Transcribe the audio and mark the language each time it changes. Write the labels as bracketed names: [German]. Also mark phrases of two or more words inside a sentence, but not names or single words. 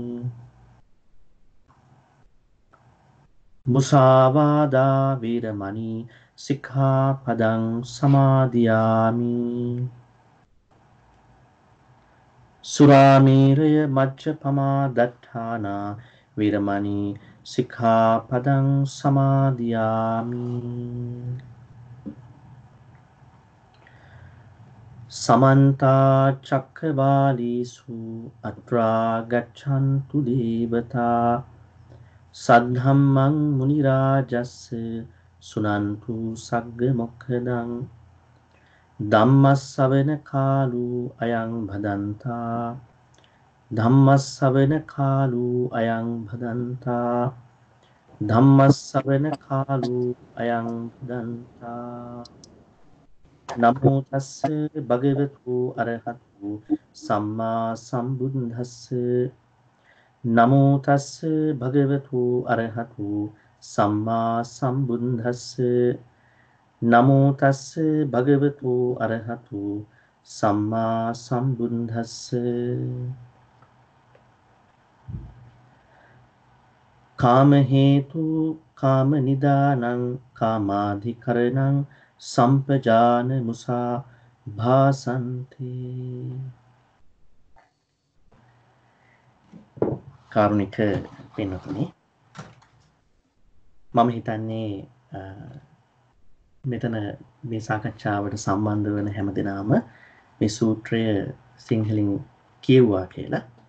[Pali] මුසාවාදා වේරමණී සික්ඛාපදං සමාදියාමි සුරාමේරය මජ්ජපමා දට්ඨානා වේරමණී සික්ඛාපදං සමාදියාමි සමන්ත චක්කවාලීසු අත්‍රා ගච්ඡන්තු දේවතා සද්ධම්මං මුනි රාජස්ස සුනන්තු සග්ග මොක්ඛදං ධම්මස්සවන කාලෝ අයං භදන්තා ධම්මස්සවන කාලෝ අයං භදන්තා ධම්මස්සවන කාලෝ අයං භදන්තා නමෝ තස්ස භගවතු අරහතු සම්මා සම්බුද්දස්ස නමෝ තස්ස භගවතු අරහතු සම්මා සම්බුද්දස්ස නමෝ තස්ස භගවතු අරහතු සම්මා සම්බුද්දස්ස කාම හේතු කාම නිදානං කාමාධිකරණං සම්පජාන මුසා භාසන්ති [Sinhala] කාරුණික පින්වත්නි මම හිතන්නේ මෙතන මේ සාකච්ඡාවට සම්බන්ධ වන හැමදෙනාම මේ සූත්‍රය සිංහලෙන් කියවුවා කියලා.